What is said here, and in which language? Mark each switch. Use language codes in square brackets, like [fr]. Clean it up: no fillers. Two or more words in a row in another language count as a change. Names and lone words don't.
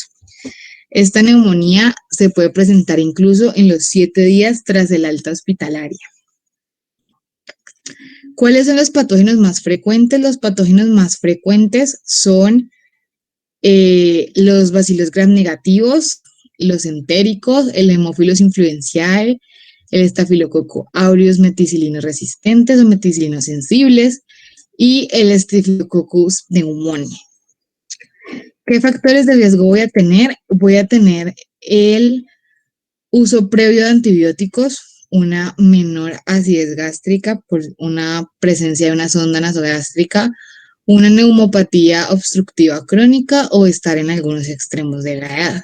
[es] Esta neumonía se puede presentar incluso en los 7 días tras el alta hospitalaria. ¿Cuáles son los patógenos más frecuentes? Los patógenos más frecuentes son los bacilos gram negativos, los entéricos, el Haemophilus influenzae, el estafilococo aureus meticilino resistentes o meticilino sensibles y el Staphylococcus pneumoniae. ¿Qué factores de riesgo voy a tener? Voy a tener el uso previo de antibióticos, una menor acidez gástrica por una presencia de una sonda nasogástrica, una neumopatía obstructiva crónica o estar en algunos extremos de la edad.